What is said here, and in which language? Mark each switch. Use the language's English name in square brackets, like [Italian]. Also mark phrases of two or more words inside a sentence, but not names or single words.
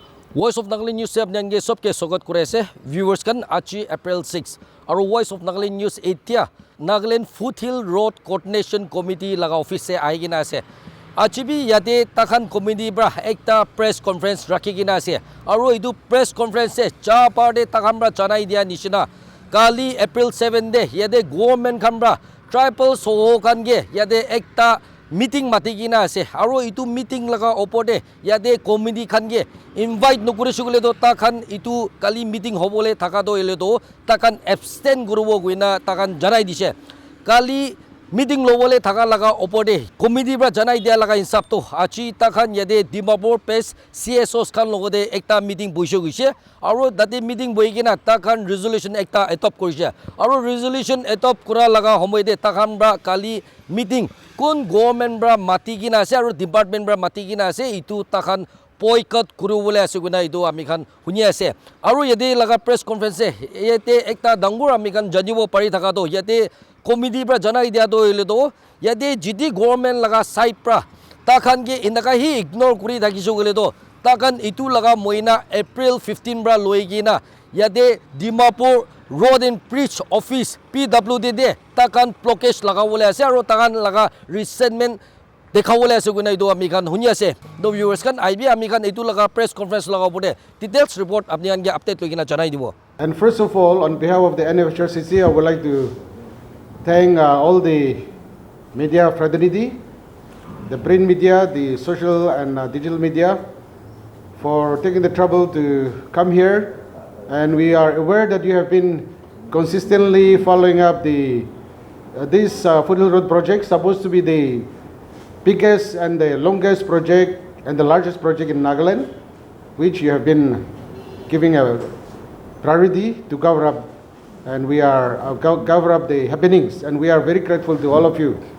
[Naga Pidgin] Voice of Nagaland News sab nyange sobke sogot kurese viewers kan achi April 6 aru Voice of Nagaland News etia Nagaland Foothill Road Coordination Committee laga office se aigina ase achi bi yate takhan committee bra ekta [English] press conference [Naga Pidgin] rakhigina ase aru edu [English] press conference [Naga Pidgin] se cha parde takhan bra chanai dia nishina kali April 7 de yate government khan bra tribal soho kan ge yate ekta meeting matigina ase aru itu meeting laga opode yate committee khan ge invite nokure sugule do takhan itu kali meeting hobole thaka do ele do takhan abstain gurubo guina takhan janai dise kali meeting lobole thaka laga opode committee bra janai dia laga insap to achi takhan yate Dimapur pes CSOs khan logode ekta meeting boise gise aru date meeting boigina takhan resolution ekta adopt korise aru resolution adopt kura laga homoide takhan bra kali meeting kun government bra matigina ase aru department bra matigina ase itu takhan boycott kurubole ase guna itu ami khan huni ase aru yate laga [English] press conference [Naga Pidgin] yate ekta dangur ami khan janibo pari thaka to yate committee bra janai dia do ele do yate jidi government laga side pra takhan ge indaka hi ignore kuri thakisu gele do takhan itu laga moina April 15 bra loigina yate Dimapur Road and Bridge Office PWD de takhan blockage lagawole ase aru takhan laga resentment dekhawole ase guna itu ami khan huni ase do viewers kan IB ami khan itu laga [English] press conference [Naga Pidgin] lagawode details report apni khan ge update loigina janai dibo. [English] And first of all, on behalf of the Nfhrcc, I would like to thank all the media fraternity, the print media, the social and digital media, for taking the trouble to come here. And we are aware that you have been consistently following up this Foothill Road project, supposed to be the biggest and the longest project and the largest project in Nagaland, which you have been giving a priority to cover up, and we are cover up the happenings, and we are very grateful to all of you.